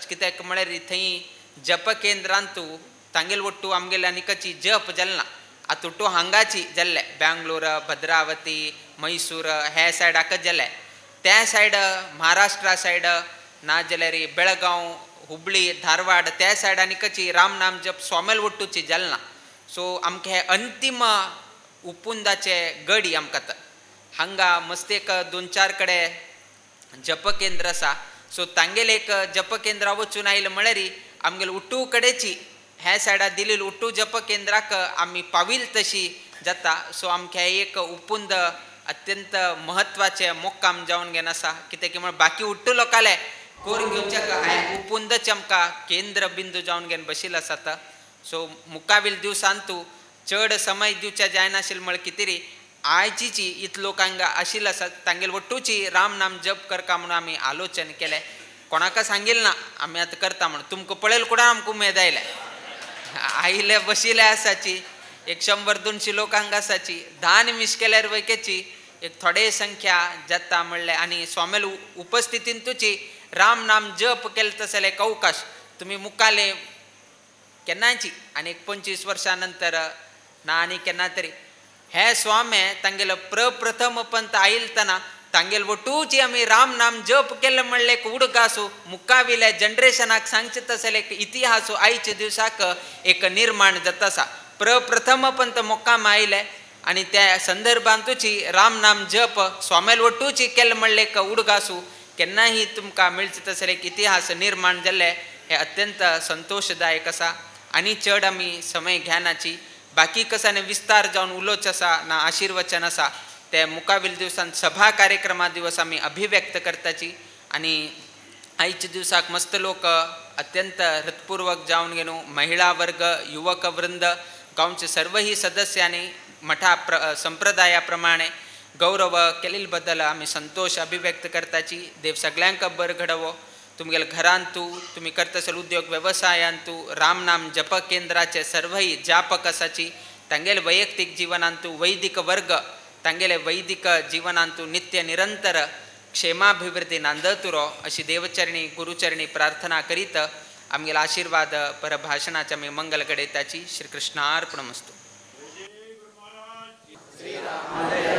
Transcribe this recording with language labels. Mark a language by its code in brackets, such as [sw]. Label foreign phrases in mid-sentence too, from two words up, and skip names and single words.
[kok] कित्याक म्हळ्यार थंय जप केंद्रांतू तांगेल वट्टू आमगेले आनीकची जप जालना. आतुट्टू हांगाची जाल्ले बँगलोर, भद्रावती, मैसूर हे सायडाकच जाले. त्या सायड महाराष्ट्रा सायड ना जाल्यार बेळगांव, हुबळी, धारवाड त्या सायडांनी कची राम नाम जप स्वामेल वट्टूची जालना. सो आमकां हे अंतीम उपुंदाचे गडी आमकां हांगा मस्त एक 2-4 कडेन जप केंद्र आसा. सो तांगेले एक जप केंद्रा वचून आयले म्हळ्यार आमगेले उट्टू कडेची ह्या सायडा दिलेली उट्टू जप केंद्राक आमी पाविल तशी जाता. सो आमकां एक उपुंद अत्यंत म्हत्वाचे मोक्काम जावन घेवन आसा. कित्याक म्हळ्यार बाकी उट्टू लोकाले करून घेवचे उपुंदचे आमकां केंद्र बिंदू जावन घेवन बशिल्लो आसात. सो मुकाविल दिवसांतू चड समय दिवचे जायनाशिल्ले म्हळ्यार कितें आयची इतलो लोक हांगा आशिल्ले आसात तांगेले वट्टूची राम नाम जप करका म्हणून आमी आलोचन केलें. कोणाक सांगिल्लें ना आमी आतां करता म्हणून. तुमकां पळयल कुडा आमकां उमेद आयले आयले बशिल्ले आसाची. एक 100-200 लोक हांगा आसाची. 10 निमिश केल्यार वयकेची एक थोडे संख्या जाता म्हणलें. आनी स्वामेल उपस्थितीन तुची राम नाम जप केले तसले एक अवकाश तुमी मुखाले केन्नाची आनी एक 25 वर्सां नंतर ना आनी केन्ना तरी हे स्वामे तांगेलो प्रप्रथम पंत आयिलतना तांगेल वटूची आम्ही राम नाम जप केले म्हणले उडगासू मुकाविले जनरेशनाक सांगचे तसले एक इतिहासू आईच्या दिवसाक एक निर्माण जातासा प्रप्रथम पंत मोक्काम आयले आणि त्या संदर्भांतूची राम नाम जप स्वामेल वटूची केले म्हणले उडगासू केन्नाही तुमकां मिळचे तसले एक इतिहास निर्माण जाल्ले हे अत्यंत संतोषदायक आसा आणि चड आमी समय घेनाची बाकी कसाने विस्तार जावन उलोवच आसा ना आशीर्वचन आसा ते मुकाविल दिवसांत सभा कार्यक्रमा दिवस आमी अभिव्यक्त करताची आणि आयच्या दिवसाक मस्त लोक अत्यंत हृतपूर्वक जावन गेलो महिला वर्ग युवक वृंद गांवचे सर्वही सदस्यांनी मठा संप्रदाया प्रमाणे गौरव केलेल बद्दल आमी संतोष अभिव्यक्त करताची देव सगळ्यांक बर घडवो तुमगेल घरांतू तुम्ही करतसल उद्योग व्यवसायांतू राम नाम जप केंद्राचे सर्वही जापक आसाची तांगेल वैयक्तिक जिवनांतू वैदिक वर्ग तांगेले वैदिक जीवनांतू नित्य निरंतर क्षेमाभिवृद्धी नांदतुरो अशी देवचरणी गुरुचरणी प्रार्थना करीत आमगेला आशीर्वाद परभाषणाच्या मी मंगल घडयताची श्री कृष्णार्पणमस्तु.